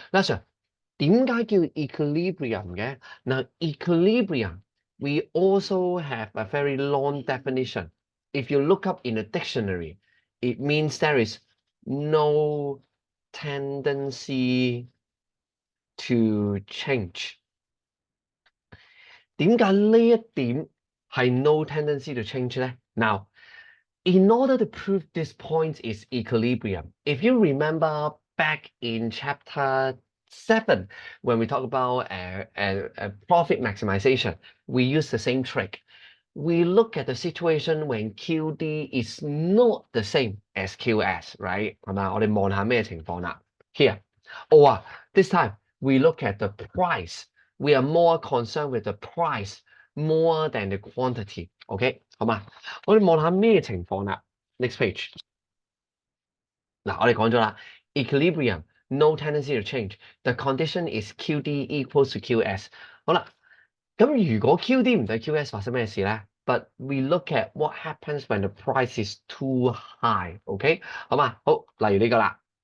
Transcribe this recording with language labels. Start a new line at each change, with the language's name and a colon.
Chinese: 嗱，Sir， 點解叫 equilibrium 嘅？
English: 嗱，equilibrium we also have a very long definition. If you look up in a dictionary, it means there is no tendency to change.
Chinese: 點解呢一點係
English: no tendency to change
Chinese: 咧？
English: Now, in order to prove this point is equilibrium, if you remember back in chapter 7, when we talk about profit maximization, we use the same trick. We look at the situation when QD is not the same as QS, right?
Chinese: 係嘛？我哋望下咩情況啦
English: ？Here, or this time we look at the price. We are more concerned with the price more than the quantity.
Chinese: OK, 好嘛？我哋望下咩情況啦 ？
English: Next page。
Chinese: 嗱，我哋講咗啦 ，
English: equilibrium no tendency to change. The condition is QD equals to QS。
Chinese: 好啦，咁如果 QD 唔對 QS 發生咩事咧？
English: But we look at what happens when the price is too high.
Chinese: OK， 好嘛？好，例如呢個啦。